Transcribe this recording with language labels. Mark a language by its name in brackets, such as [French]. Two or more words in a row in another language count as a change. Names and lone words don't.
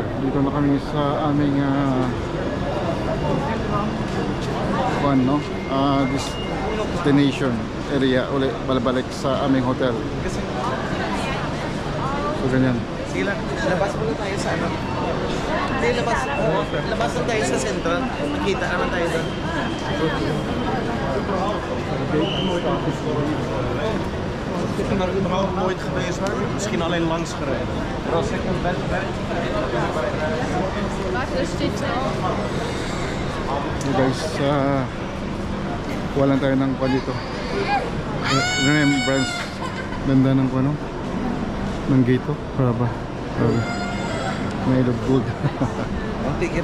[Filipino] Dito na kami sa aming [English] destination area [Filipino] ulit, balabalik sa aming hotel. So ganyan. Sila, labas muna tayo sa ano? Hindi, labas na tayo sa central. Makita naman tayo doon. [Dutch] Ik heb er überhaupt nooit geweest, maar misschien alleen langs gereden. [Filipino] So guys, kuha lang tayo ng kwan dito. Remembrance. Ganda ng kwan, no? Ng gate to. Grabe. [English] Made of gold. [Filipino] Ang ticket.